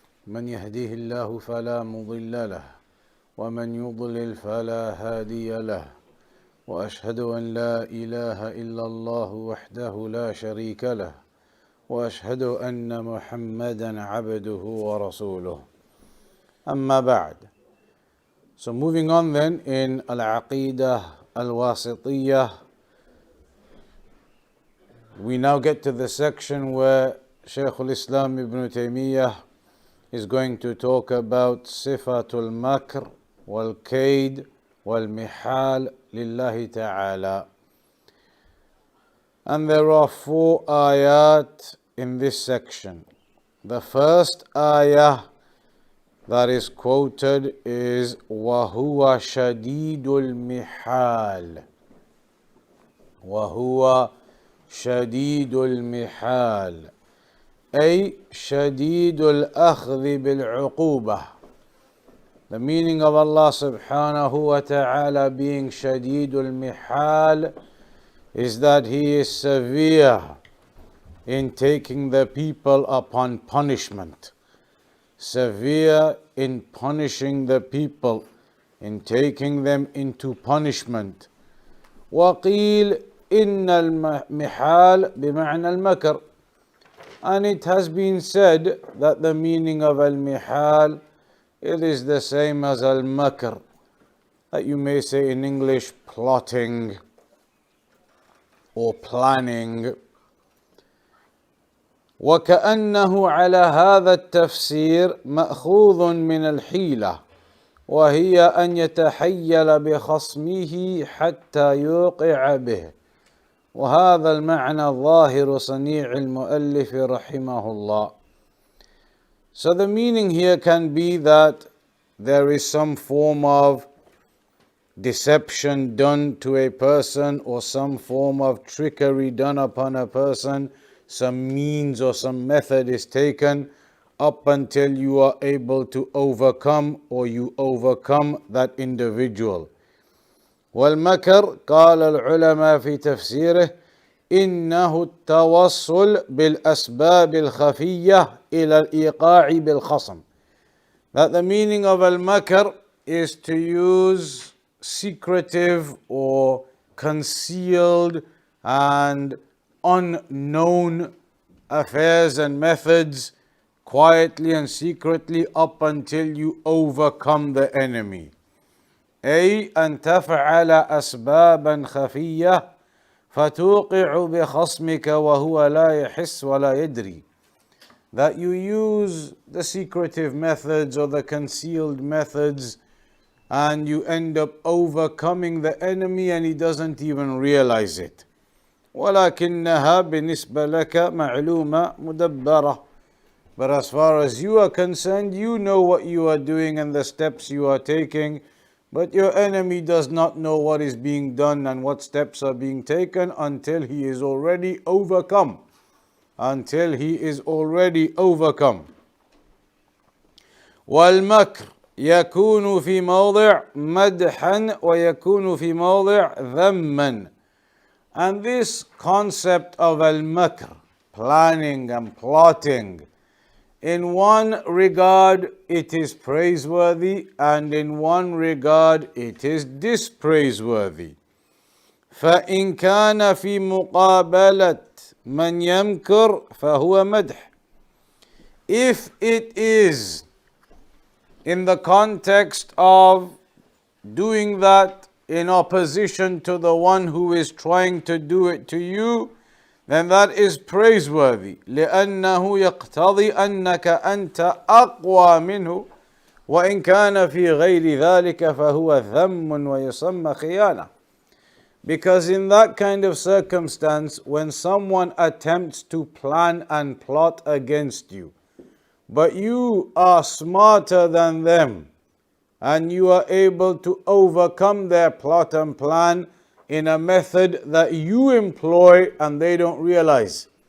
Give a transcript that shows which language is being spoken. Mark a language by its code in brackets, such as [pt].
[ar] من يهده الله فلا مضل له ومن يضلل فلا هادي له، وأشهد أن لا إله إلا الله وحده لا شريك له، وأشهد أن محمدا عبده ورسوله. أما بعد. [en] So moving on then in Al-Aqeedah Al-Wasitiyyah, we now get to the section where Shaykh al-Islam Ibn Taymiyyah is going to talk about Sifatul Makr wal-Kaid wal-Mihal lillahi ta'ala. And there are 4 ayat in this section. The first ayah that is quoted is [ar] وَهُوَ شَدِيدُ الْمِحَالِ. وَهُوَ شَدِيدُ الْمِحَالِ أي شديد الأخذ بالعقوبة. [en] The meaning of Allah subhanahu wa ta'ala being shadidul mihal is that He is severe in taking the people upon punishment. Severe in punishing the people, in taking them into punishment. [ar] وقيل إن المحال بمعنى المكر. [en] And it has been said that the meaning of al-mihal, it is the same as al-makr, that you may say in English plotting or planning. [ar] وكأنه على هذا التفسير مأخوذ من الحيلة، وهي أن يتحيل بخصمه حتى يوقع به. وهذا المعنى ظاهر صنيع المؤلف رحمه الله. [en] So the meaning here can be that there is some form of deception done to a person, or some form of trickery done upon a person, some means or some method is taken up until you are able to overcome, or you overcome that individual. [ar] والمكر قال العلماء في تفسيره إنه التوصل بالأسباب الخفية إلى الإيقاع بالخصم. [en] That the meaning of al-makr is to use secretive or concealed and unknown affairs and methods quietly and secretly up until you overcome the enemy. [ar] أي أن تفعل أسبابا خفية فتوقع بخصمك وهو لا يحس ولا يدري. [en] That you use the secretive methods or the concealed methods and you end up overcoming the enemy and he doesn't even realize it. [ar] ولكنها بالنسبة لك معلومة مدبرة. [en] But as far as you are concerned, you know what you are doing and the steps you are taking. But your enemy does not know what is being done and what steps are being taken until he is already overcome. Until he is already overcome. [ar] والمكر يكون في موضع مدحا ويكون في موضع ذما. [en] And this concept of al-makr, planning and plotting, in one regard it is praiseworthy and in one regard it is dispraiseworthy. [ar] فإن كان في مقابلة من يمكر فهو مدح. [en] If it is in the context of doing that in opposition to the one who is trying to do it to you, then that is praiseworthy. [ar] لأنه يقتضي أنك أنت أقوى منه وإن كان في غير ذلك فهو ذم ويسمى خيانة. [en] Because in that kind of circumstance, when someone attempts to plan and plot against you, but you are smarter than them, and you are able to overcome their plot and plan in a method that you employ and they don't realize.